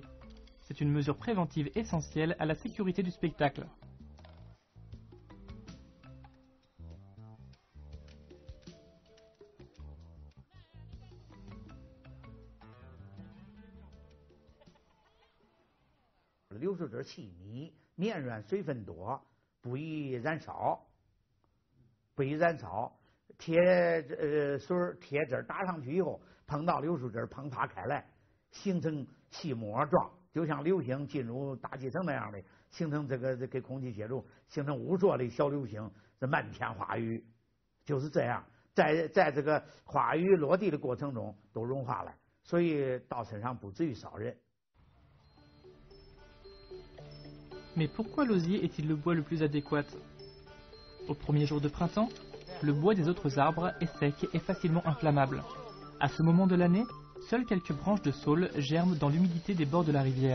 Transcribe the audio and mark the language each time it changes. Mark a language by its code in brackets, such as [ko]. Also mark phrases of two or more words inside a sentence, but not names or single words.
[fr] C'est une mesure préventive essentielle à la sécurité du spectacle. [zh] Le 流水汁细密、绵软、水分多，不易燃烧。水铁汁打上去以后，碰到流水汁喷发开来，形成气膜状，就像流星进入大气层那样的，形成这个给空气接触，形成无数的小流星，这漫天花雨，就是这样，在这个花雨落地的过程中都融化了，所以到身上不至于烧人。 [fr] Mais pourquoi l'osier est-il le bois le plus adéquat? Au premier jour de printemps, le bois des autres arbres est sec et facilement inflammable. À ce moment de l'année, seules quelques branches de saule germent dans l'humidité des bords de la rivière.